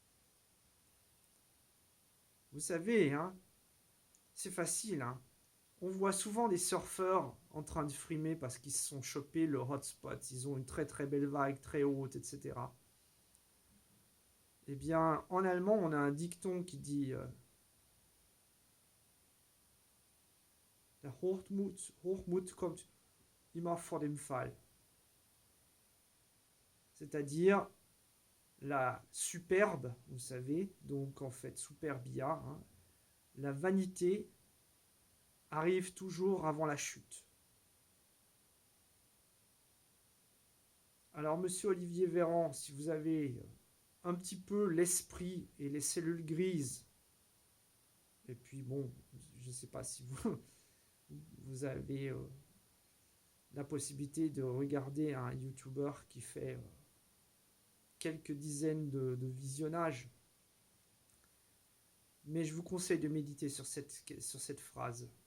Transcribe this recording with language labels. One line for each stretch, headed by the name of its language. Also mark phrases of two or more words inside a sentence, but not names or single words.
French: Vous savez, hein, c'est facile. Hein. On voit souvent des surfeurs en train de frimer parce qu'ils se sont chopés le hotspot. Ils ont une très très belle vague, très haute, etc. Eh bien, en allemand, on a un dicton qui dit
German: Der Hochmut kommt immer vor dem Fall.
French: C'est-à-dire la superbe, vous savez, donc en fait superbia, hein, la vanité arrive toujours avant la chute. Alors, monsieur Olivier Véran, si vous avez un petit peu l'esprit et les cellules grises, et puis bon, je ne sais pas si vous avez la possibilité de regarder un YouTuber qui fait quelques dizaines de visionnages, mais je vous conseille de méditer sur cette phrase.